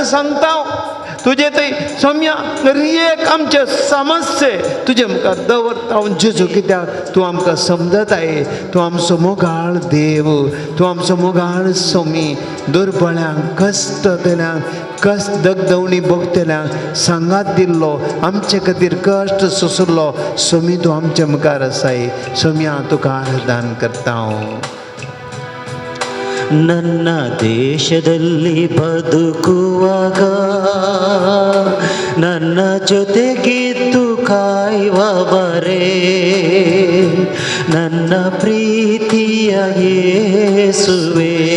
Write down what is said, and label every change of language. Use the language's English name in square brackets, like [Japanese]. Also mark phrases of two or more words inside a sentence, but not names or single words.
[Konkani] सांगता तुजे थंय सोम्या एक आमचे समस्ये तुजे मुखार दवरता जेजू कित्याक तूं आमकां समजताय तूं आमचो मोगाळ देव तूं आमचो मोगाळ सोमी दुर्बळ्यांक कश्टतल्यांक कश्ट दगदवणी भोगतल्यांक सांगात दिल्लो आमचे खातीर कश्ट सोंसलो सोमी तूं आमच्या मुखार आसाय सोम्या तुका आराधन करता हांव [Kannada] ನನ್ನ ದೇಶದಲ್ಲಿ ಬದುಕುವಾಗ ನನ್ನ ಜೊತೆಗಿದ್ದು ಕಾಯುವವರೇ ನನ್ನ ಪ್ರೀತಿಯ ಯೇಸುವೇ